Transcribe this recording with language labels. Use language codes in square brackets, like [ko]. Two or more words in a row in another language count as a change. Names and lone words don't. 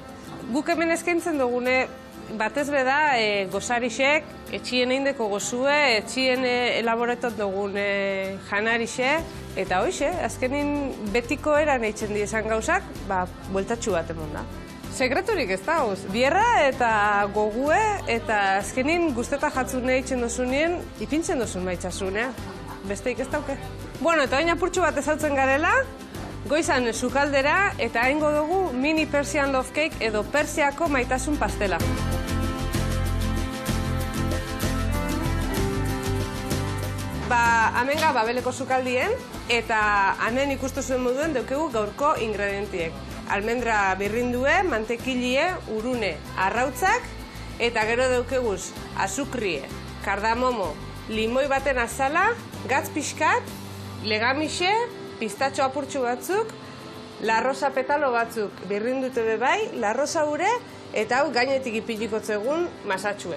[eu] Guk hemen eskaintzen dugune, batez beda gozarixek, etxien eindeko gozue, etxien elaboretot dugune janarixe, eta hoxe, azkenin betiko eran eitzen diezan gauzak, bueltatxu bat emon da. Sekreturik ez da, bierra eta gogue, eta azkenin guzteta jatzune eitzen dozunien, ipintzen dozun maitxasunea. Besteik ez dauke. Bueno, eta oin apurtxu bat ezautzen garela, goizan sukaldera, eta haingo dugu mini [en] Persian love cake [eu] edo Persiako maitasun pastela. Hemen Babeleko sukaldien, eta hemen ikustu zuen moduen daukegu gaurko ingredientiek. Almendra birrindue, mantekilie, urune, arrautzak, eta gero daukeguz azukrie, kardamomo, limoi baten azala, gatz pixkat, legamixe, pistatxo apurtxu batzuk, larrosa petalo batzuk birrindute bebai, larrosa ure, eta hau gainetik ipiliko zegun masatxue.